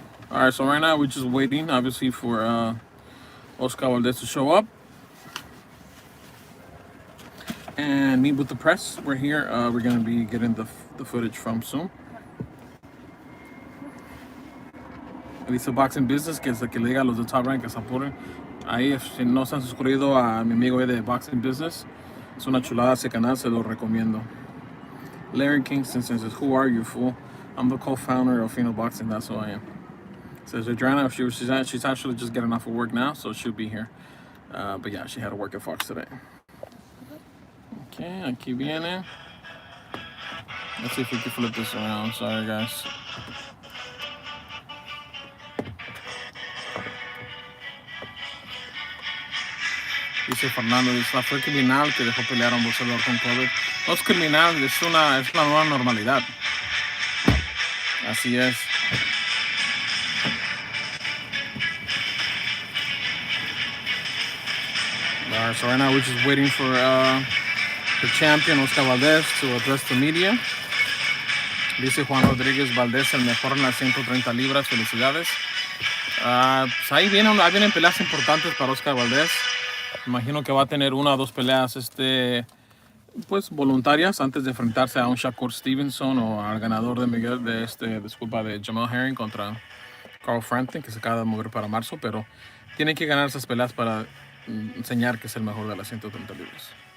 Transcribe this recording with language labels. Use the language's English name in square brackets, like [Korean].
[English] Alright, so right now we're just waiting, obviously, for Oscar Valdez to show up and meet with the press. We're here. We're going to be getting the footage from soon. [Spanish] Dice Boxing Business, que es el que le diga a los de Top Rank que se apuren. Ahí, si no se han suscrito a mi amigo de Boxing Business, es una chulada ese canal, se lo recomiendo. [English] Larry Kingston says, "Who are you, fool? I'm the co-founder of Fino Boxing. That's who I am." Says Adriana, she's actually just getting off of work now, so she'll be here. But yeah, she had to work at Fox today. Okay, [Spanish] aquí viene. [English] Let's see if we can flip this around. Sorry, guys. [Spanish] Dice Fernando, fue criminal que dejó pelear a un boxeador con COVID. No es criminal, es la nueva normalidad. Así es. [English] Alright, so right now we're just waiting for the champion Oscar Valdez to address the media. [Spanish] Dice Juan Rodríguez, Valdez el mejor en las 130 libras. Felicidades. Pues ahí vienen peleas importantes para Oscar Valdez. Imagino que va a tener 1 o 2 peleas pues voluntarias antes de enfrentarse a un Shakur Stevenson o al ganador de Miguel de Jamal Herring contra Carl Frampton, que se acaba de mover para marzo, pero tiene que ganar esas peleas para enseñar que es el mejor de las 130 libras.